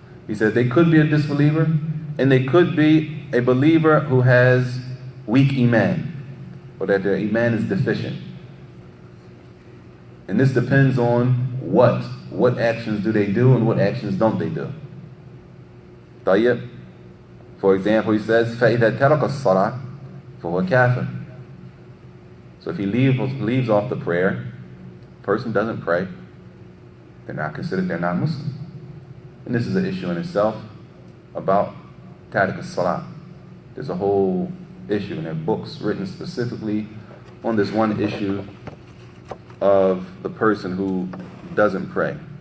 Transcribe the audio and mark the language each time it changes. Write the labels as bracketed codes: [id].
[en] He says they could be a disbeliever and they could be a believer who has weak Iman, or that their Iman is deficient. And this depends on what actions do they do and what actions don't they do. [ar] طيب. [en] For example, he says, [ar] فَإِذَا تَرَكَ الصَّلَاةِ فَهُوَ كَافِرٌ. [en] So if he leaves off the prayer, person doesn't pray, they're not Muslim. And this is an issue in itself about Tariq as-Salah. There's a whole issue, and there are books written specifically on this one issue of the person who doesn't pray.